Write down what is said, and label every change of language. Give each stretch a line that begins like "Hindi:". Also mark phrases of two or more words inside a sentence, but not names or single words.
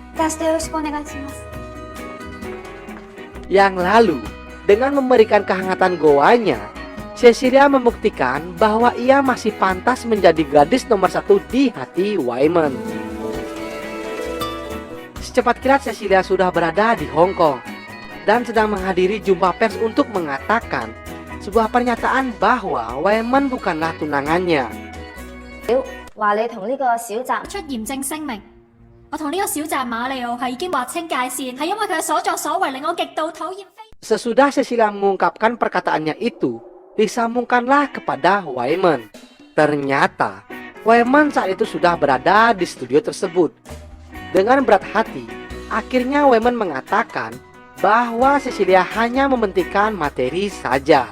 Indonesian: Yang lalu, dengan memberikan kehangatan goanya, Cecilia membuktikan bahwa ia masih pantas menjadi gadis nomor satu di hati Waemon. Secepat kilat Cecilia sudah berada di Hong Kong dan sedang menghadiri jumpa pers untuk mengatakan sebuah pernyataan bahwa Waemon bukanlah tunangannya.
Cantonese: 話你同呢個小澤出嚴正聲明，我同呢個小澤馬里奧係已經劃清界線，係因為佢嘅所作所為令我極度討厭。
Indonesian: Sesudah Cecilia mengungkapkan perkataannya itu, disambungkanlah kepada Waemon. Ternyata Waemon saat itu sudah berada di studio tersebut. Dengan berat hati, akhirnya Waemon mengatakan bahwa Cecilia hanya mementingkan materi saja.